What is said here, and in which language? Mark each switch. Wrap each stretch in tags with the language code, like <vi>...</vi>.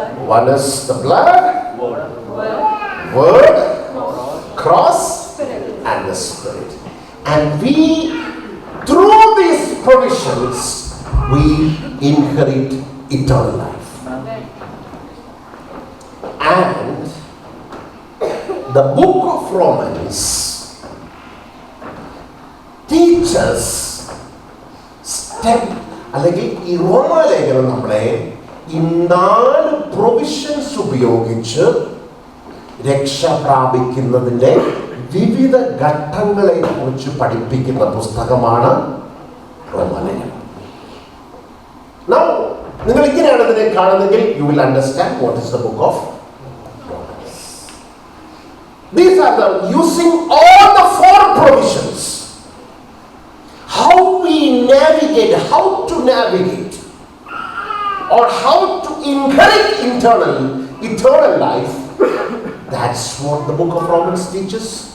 <en>One is the blood, word, cross, and the Spirit. And we, through these provisions, we inherit eternal life. And the book of Romans teaches step,</en> <ml>അല്ലെങ്കിൽ ഈ റോമാലേഖനം നമ്മളെ ഈ 4 provisions ഉപയോഗിച്ച് രക്ഷ പ്രാപിക്കുന്നതിന്റെ വിവിധ ഘട്ടങ്ങളെ കുറിച്ച് പഠിപ്പിക്കുന്ന പുസ്തകമാണ് റോമാലേഖനം. നിങ്ങൾ ഇങ്ങനെയാണ് ഇതിനെ കാണുന്നതെങ്കിൽ</ml> <en>You will understand what is the book of Romans. These are the using all the four provisions. How we navigate, how to navigate, or how to inherit eternal life. That's what the book of Romans teaches.</en>